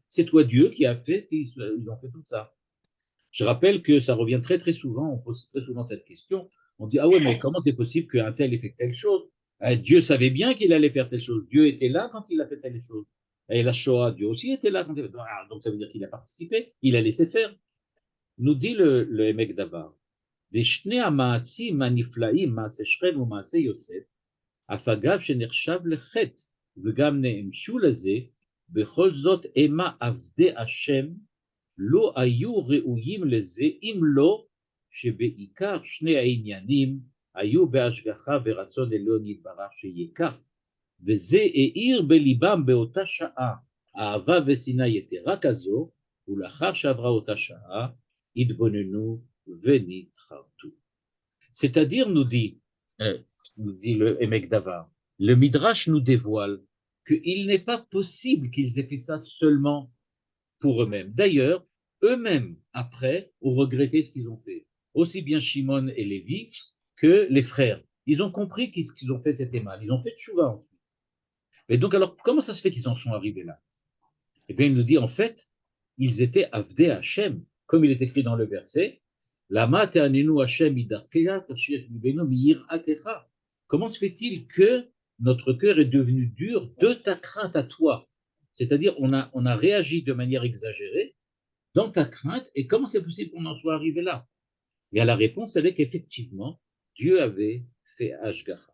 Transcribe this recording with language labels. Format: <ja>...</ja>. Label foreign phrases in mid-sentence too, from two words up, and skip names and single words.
<fr>C'est toi Dieu qui a fait, ils ont fait tout ça. Je rappelle que ça revient très très souvent, on pose très souvent cette question. On dit, ah ouais, mais comment c'est possible qu'un tel ait fait telle chose? Dieu savait bien qu'il allait faire telle chose. Dieu était là quand il a fait telle chose. Et la Shoah, Dieu aussi était là quand il a fait. Donc ça veut dire qu'il a participé, il a laissé faire. Nous dit le Emek Davar.</fr> <he>ושני המעשים הנפלאים, מעשה שכם ומעשה יוסף, אף אגב שנחשב לחטא וגם נענשו לזה, בכל זאת המה עבדי השם לא היו ראויים לזה, אם לא שבעיקר שני העניינים היו בהשגחה ורצון עליון יתברך שיהיה כך, וזה האיר בליבם באותה שעה אהבה ושנאה יתרה כזו, ולאחר שעברה אותה שעה התבוננו ונתחרטו.</he> <fr>C'est-à-dire, nous dit le Emek Davar, le Midrash nous dévoile qu'il n'est pas possible qu'ils aient fait ça seulement pour eux-mêmes. D'ailleurs, eux-mêmes, après, ont regretté ce qu'ils ont fait. Aussi bien Shimon et Lévi que les frères. Ils ont compris que ce qu'ils ont fait, c'était mal. Ils ont fait tchouva ensuite. Et donc, alors, comment ça se fait qu'ils en sont arrivés là? Eh bien, il nous dit, en fait, ils étaient</fr> <he>עבדי השם,</he> <fr>comme il est écrit dans le verset,</fr> <he>למה תתענו השם מדרכיך תקשיח לבנו מיראתך.</he> <fr>Comment se fait-il que notre cœur est devenu dur de ta crainte à toi? C'est-à-dire, on a réagi de manière exagérée dans ta crainte, et comment c'est possible qu'on en soit arrivé là? Et la réponse, elle est qu'effectivement, Dieu avait fait Ashgacha.</fr>